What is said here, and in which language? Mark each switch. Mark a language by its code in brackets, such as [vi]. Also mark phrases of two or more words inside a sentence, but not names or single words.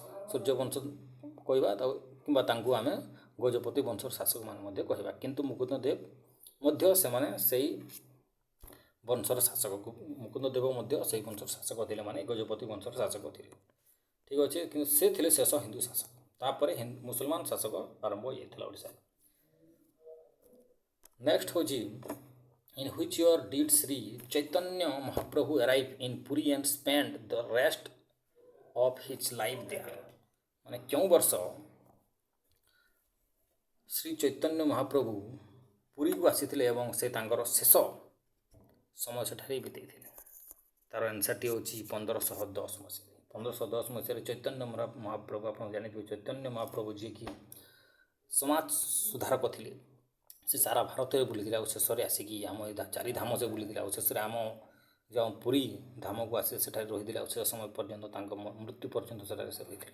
[or] ସୂର୍ଯ୍ୟବଂଶ କହିବା କିମ୍ବା ତାଙ୍କୁ ଆମେ ଗଜପତି ବଂଶର ଶାସକମାନେ ମଧ୍ୟ କହିବା, କିନ୍ତୁ ମୁକୁନ୍ଦ ଦେବ ମଧ୍ୟ ସେମାନେ ସେଇ ବଂଶର ଶାସକ। ମୁକୁନ୍ଦ ଦେବ ମଧ୍ୟ ସେଇ ବଂଶର ଶାସକ ଥିଲେ, ମାନେ ଗଜପତି ବଂଶର ଶାସକ ଥିଲେ। ଠିକ୍ ଅଛି, କିନ୍ତୁ ସେ ଥିଲେ ଶେଷ ହିନ୍ଦୁ ଶାସକ। ତାପରେ ମୁସଲମାନ ଶାସକ ଆରମ୍ଭ ହୋଇଯାଇଥିଲା ଓଡ଼ିଶାରେ। [en] ନେକ୍ସଟ ହେଉଛି in which year did Sri Chaitanya Mahaprabhu arrive in Puri and spend the rest of his life there? [or] ମାନେ କେଉଁ ବର୍ଷ ଶ୍ରୀ ଚୈତନ୍ୟ ମହାପ୍ରଭୁ ପୁରୀକୁ ଆସିଥିଲେ ଏବଂ ସେ ତାଙ୍କର ଶେଷ ସମୟ ସେଠାରେ ବିତେଇଥିଲେ? ତାର ଆନ୍ସର୍ଟି ହେଉଛି 1510 ମସିହାରେ। 1510 ମସିହାରେ ଚୈତନ୍ୟ ମହାପ୍ରଭୁ, ଆପଣ ଜାଣିଥିବେ ଚୈତନ୍ୟ ମହାପ୍ରଭୁ ଯିଏକି ସମାଜ ସୁଧାରକ ଥିଲେ, ସେ ସାରା ଭାରତରେ ବୁଲିଥିଲେ ଆଉ ଶେଷରେ ଆସିକି ଆମ ଏ ଚାରିଧାମ ସେ ବୁଲିଥିଲେ ଆଉ ଶେଷରେ ଆମ ଯେଉଁ ପୁରୀ ଧାମକୁ ଆସି ସେଠାରେ ରହିଥିଲେ ଆଉ ସେ ସମୟ ପର୍ଯ୍ୟନ୍ତ ତାଙ୍କ ମୃତ୍ୟୁ ପର୍ଯ୍ୟନ୍ତ ସେଠାରେ ସେ ରହିଥିଲେ।